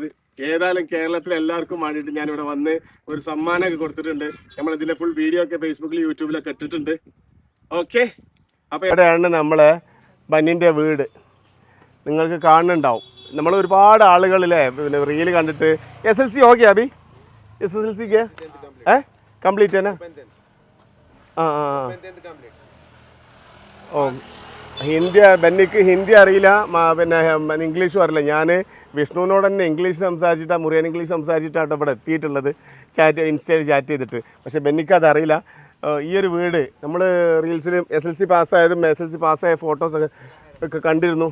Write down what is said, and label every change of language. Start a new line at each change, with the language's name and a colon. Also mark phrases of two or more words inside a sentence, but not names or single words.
Malayalam: ഏതായാലും കേരളത്തിലെ എല്ലാവർക്കും വേണ്ടിയിട്ട് ഞാനിവിടെ വന്ന് ഒരു സമ്മാനമൊക്കെ കൊടുത്തിട്ടുണ്ട്. നമ്മളിതിൻ്റെ ഫുൾ വീഡിയോ ഒക്കെ ഫേസ്ബുക്കിൽ യൂട്യൂബിലൊക്കെ ഇട്ടിട്ടുണ്ട്. ഓക്കെ, അപ്പോൾ ഇവിടെയാണ് നമ്മളെ ബന്നിൻ്റെ വീട്. നിങ്ങൾക്ക് കാണുന്നുണ്ടാവും. നമ്മൾ ഒരുപാട് ആളുകളില്ലേ പിന്നെ റീല് കണ്ടിട്ട് SLC
Hindi: हो गया अभी? SLC गया है कंप्लीट है ना? हाँ.
Malayalam: ओ ബെന്നിക്ക് ഹിന്ദി അറിയില്ല, പിന്നെ ഇംഗ്ലീഷും അറിയില്ല. ഞാൻ വിഷ്ണുവിനോട് തന്നെ ഇംഗ്ലീഷ് സംസാരിച്ചിട്ടാണ്, മുറിയൻ ഇംഗ്ലീഷ് സംസാരിച്ചിട്ടാണ് ഇവിടെ എത്തിയിട്ടുള്ളത്, ഇൻസ്റ്റയിൽ ചാറ്റ് ചെയ്തിട്ട്. പക്ഷേ ബെന്നിക്ക് അതറിയില്ല. ഈ ഒരു വീട് നമ്മൾ റീൽസിലും SLC പാസ്സായതും SLC പാസ്സായ ഫോട്ടോസൊക്കെ കണ്ടിരുന്നു.